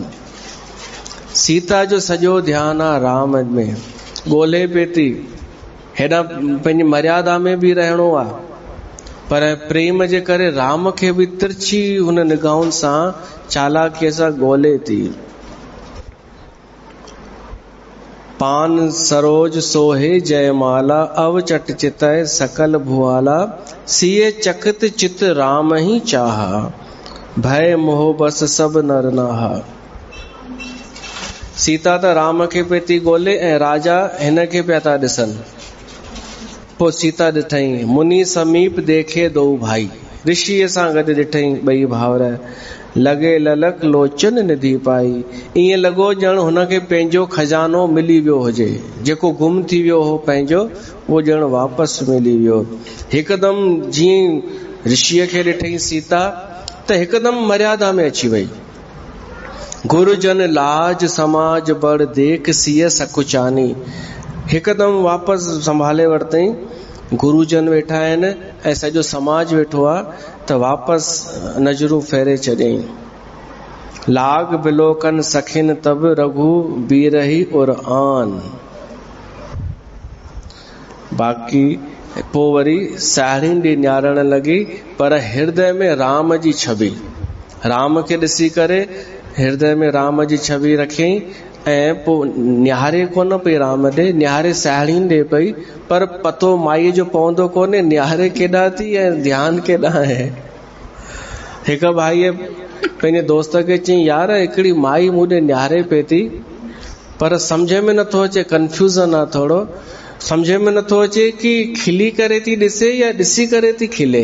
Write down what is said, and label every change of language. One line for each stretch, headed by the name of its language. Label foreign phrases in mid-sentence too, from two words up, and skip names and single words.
Sindhi: सीता जो सॼो ध्यानु आहे राम में, ॻोल्हे पई थी, हेॾा पंहिंजी मर्यादा में बि रहणो आहे, पर प्रेम जे करे राम खे बि तिरछी हुन निगाहुनि सां चालाकीअ सां ॻोल्हे थी।
Awadhi: पान सरोज सोहे जयमाला, अव चट चितय सकल भुआला, सिए चकित चित राम ही चाहा, भय मोह बस सब नर नाहा।
Sindhi: सीता त राम खे पे थी ॻोल्हे ऐं राजा हिन खे पिया था ॾिसनि। पोइ सीता ॾिठई,
Awadhi: मुनि समीप देखे दो भाई,
Sindhi: ऋषिअ सां गॾु ॾिठई ॿई भाउर,
Awadhi: लॻे ललक लोचन निधि पाई।
Sindhi: ईअं लॻो ॼण हुनखे पंहिंजो खजानो मिली वियो हुजे, जेको गुम थी वियो हो पंहिंजो, उहो ॼण वापसि मिली वियो। हिकदमि जीअं ऋषिअ खे ॾिठई सीता त हिकदमि मर्यादा में अची वई।
Awadhi: गुरुजन लाज समाज बड़ देख सिय सकुचानी,
Sindhi: हिकदमि वापसि संभाले वरितई। गुरुजन वेठा आहिनि ऐं सॼो समाज वेठो आहे, त वापसि नज़रूं फेरे छॾियईं।
Awadhi: लाग बिलोकन सखिन तब रघु बीरही और आन।
Sindhi: बाक़ी पोइ वरी साहेड़ियुनि ॾे निहारण लॻी, पर हृदय में राम जी छवि, राम खे ॾिसी करे हृदय में राम जी छवि रखियईं। ऐं पोइ निहारे कोन पई राम ॾे, निहारे साहेड़ियुनि ॾे पई, पर पतो माईअ जो पवंदो कोन्हे निहारे केॾां थी ऐं ध्यानु केॾां आहे। हिकु भाईअ पंहिंजे दोस्त खे चयईं, यार हिकिड़ी माई मूं ॾे निहारे पई थी, पर सम्झ में नथो अचे, कंफ्यूज़न आहे थोरो, सम्झ में नथो अचे कि खिली करे थी ॾिसे या ॾिसी करे थी खिले।